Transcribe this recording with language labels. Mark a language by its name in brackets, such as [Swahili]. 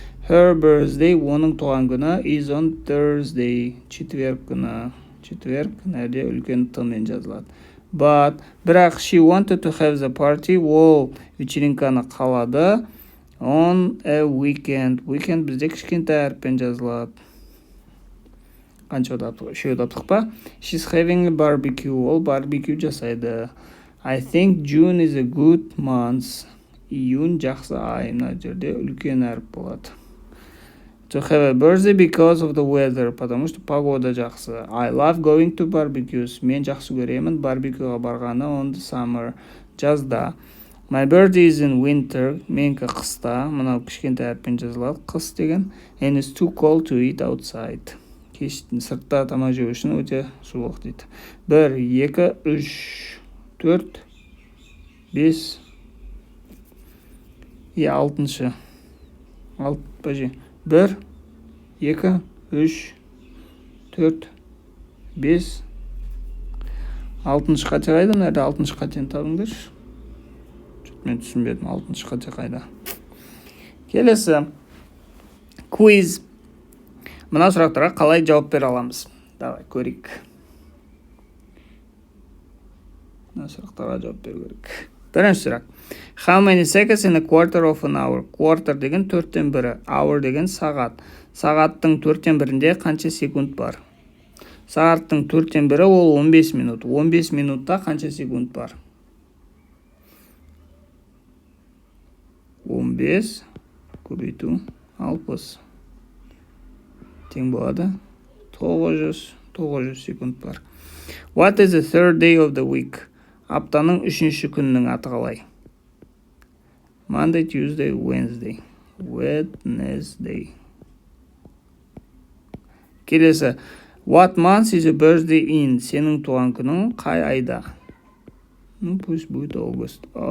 [English] Her birthday, [Kazakh] оның туған күні [English] is on Thursday. [Kazakh] Четверг күні. Четверг нәрде үлкен тымен жазылады. [English] But, бірақ she wanted to have the party. [Kazakh] Ол вечеринканы қалады. [English] On a weekend. [Kazakh] Weekend бізде кішкентай әріппен жазылады. Қанша таптық па? [English] She's having a barbecue. [Kazakh] Ол барбекю жасайды. [English] I think June is a good month. [Kazakh] Июнь жақсы ай. Мына жерде үлкен әріп болады. [English] To have a birthday because of the weather. [Russian] Потому что погода жақсы. [English] I love going to barbecues. [Kazakh] Мен жақсы көремін барбекюға барғаны [English] on the summer. [Kazakh] Жазда. [English] My birthday is in winter. [Kazakh] Менікі қыста. Мынау кішкентай әріппен жазылады. Қыс деген. [English] And it's too cold to eat outside. [Kazakh] Кештің сыртта тамақ жеу үшін өте суық дейді. 1, 2, 3, 4, 5. 6-шы. 1, 2, 3, 4, 5. 6-шы қате қайда? Нәрде 6-шы қатені табыңдаршы. Мен түсінбедім, 6-шы қате қайда. Келесі. Quiz. Мына сұрақтарға қалай жауап бере аламыз? Давай, көрейік. Мына сұрақтарға жауап беру керек. Бірінші сұрақ. [English] How many seconds in a quarter of an hour? [Kazakh] Quarter деген 4-тен 1, hour деген сағат. Сағаттың 4-тен 1-інде қанша секунд бар? Сағаттың 4-тен 1 ол 15 минут. 15 минутта қанша секунд бар? 15 көбейту 60. Тең болады. 900 секунд бар. [English] What is the third day of the week? [Kazakh] Аптаның 3-ші күнінің аты қалай? [English] Monday, Tuesday, Wednesday. Wednesday. [Kazakh] Келесі. [English] What month is your birthday in? [Kazakh] Сенің туған күнің қай айда? [Russian] Пусть будет [Kazakh] August.